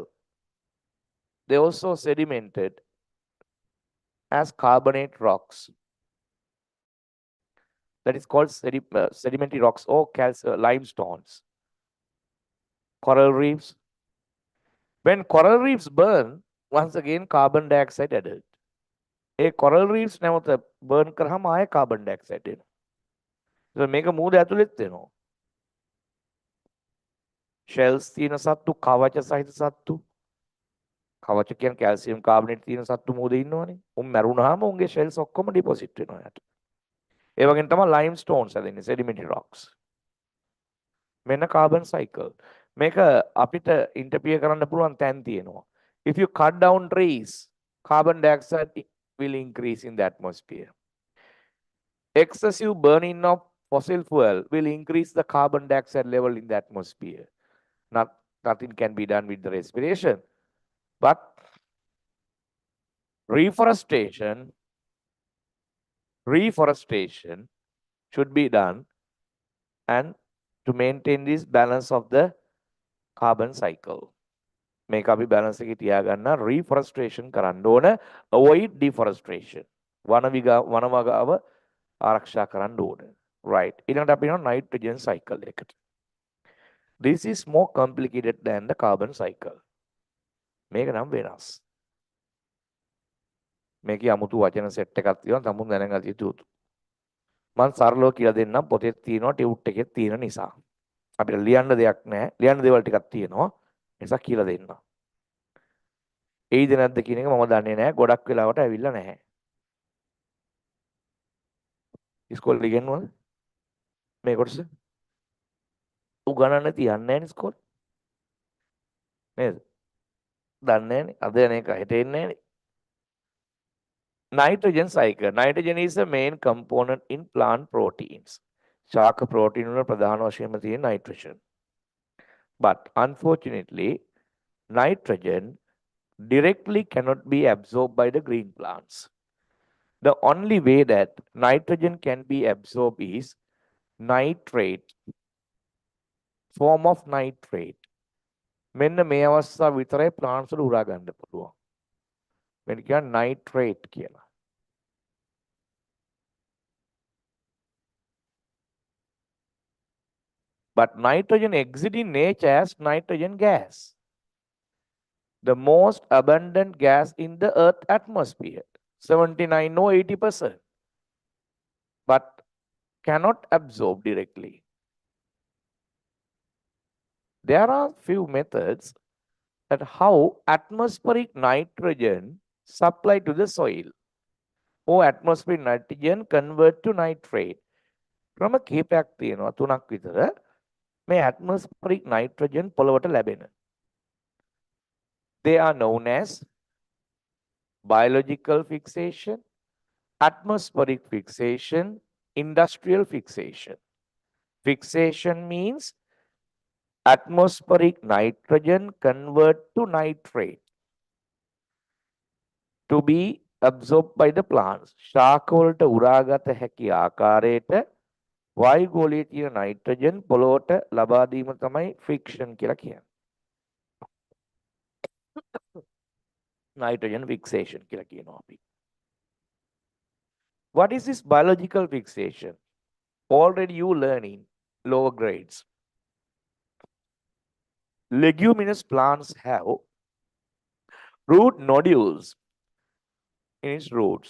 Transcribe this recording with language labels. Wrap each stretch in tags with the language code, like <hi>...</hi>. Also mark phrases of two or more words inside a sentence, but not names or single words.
<en>They also sedimented as carbonate rocks. That is called sedimentary rocks or limestones. Coral reefs. When coral reefs burn, once again carbon dioxide added. A coral reefs</en> <si>නැවත burn කරාම ආයෙ</si> <en>carbon dioxide</en> <si>එනවා. මේක මූද ඇතුළෙත් වෙනවා. shells තියෙන සත්තු, කවච සහිත සත්තු. කවච කියන්නේ කැල්සියම් කාබනේට් තියෙන සත්තු මූදේ ඉන්නවනේ. උන් මැරුණාම උන්ගේ shells ඔක්කොම deposit වෙනවා යට. ඒ වගේම තමයි limestones හැදෙන්නේ, sedimentary rocks. මෙන්න</si> <en>carbon cycle.</en> <si>මේක අපිට interfere කරන්න පුළුවන් තැන් තියෙනවා.</si> <en>If you cut down trees, carbon dioxide will increase in the atmosphere. Excessive burning of fossil fuel will increase the carbon dioxide level in the atmosphere. Nothing can be done with the respiration. But reforestation should be done and to maintain this balance of the carbon cycle.</en> <si>මේක අපි balance එකේ තියාගන්න reforestation කරන්න ඕන,</si> <en>avoid deforestation.</en> <si>වනවගාව ආරක්ෂා කරන්න ඕන. Right. ඊළඟට අපි යනවා</si> <en>nitrogen cycle</en> <si>එකට.</si> <en>This is more complicated than the carbon cycle.</en> <si>මේක නම් වෙනස්. මේකේ 아무තු වචන සෙට් එකක් තියෙනවා තමුන් දැනගත යුතු. මම සරලව කියලා දෙන්නම් පොතේ තියෙනවා ටියුට් එකේ තියෙන නිසා. අපිට ලියන්න දෙයක් නැහැ. ලියන්න දේවල් ටිකක් තියෙනවා. නිසා කියලා දෙන්න. එයිද නැද්ද කියන එක මම දන්නේ නැහැ. ගොඩක් වෙලාවට ඇවිල්ලා නැහැ. ඉස්කෝලේ ඉගෙනුවද? මේ කොටස? උගන්නන්න තියන්නේ නැහැ නේ ඉස්කෝලේ. නේද? දන්නේ නැහනේ. අද යන එක හෙට එන්නේ නැහනේ.</si> <en>Nitrogen cycle. Nitrogen is the main component in plant proteins.</en> <si>ශාක ප්‍රෝටීන් වල ප්‍රධාන වශයෙන්ම තියෙන nitrogen.</si> <en>But unfortunately, nitrogen directly cannot be absorbed by the green plants. The only way that nitrogen can be absorbed is nitrate, form of nitrate.</en> <si>මෙන්න මේ අවස්ථාව විතරයි plants වල උරා ගන්න පුළුවන්. මෙන්න කියන්නේ nitrate කියලා.</si> <en>But nitrogen exists in nature as nitrogen gas, the most abundant gas in the Earth atmosphere, 79 or 80%, but cannot absorb directly. There are few methods at how atmospheric nitrogen supply to the soil or atmospheric nitrogen convert to nitrate.</en> <si>ක්‍රම කීපයක් තියෙනවා තුනක් විතර මේ</si> <en>atmospheric nitrogen</en> <si>පොළවට ලැබෙන.</si> <en>They are known as biological fixation, atmospheric fixation, industrial fixation. Fixation means atmospheric nitrogen convert to nitrate to be absorbed by the plants.</en> <si>ශාකවලට උරාගත හැකි ආකාරයට වායුගෝලයේ තියෙන nitrogen පොළොවට ලබා දීම තමයි friction කියලා කියන්නේ.</si> <en>Nitrogen fixation</en> <si>කියලා කියනවා අපි.</si> <en>What is this biological fixation? Already you learn in lower grades. Leguminous plants have root nodules in its roots.</en>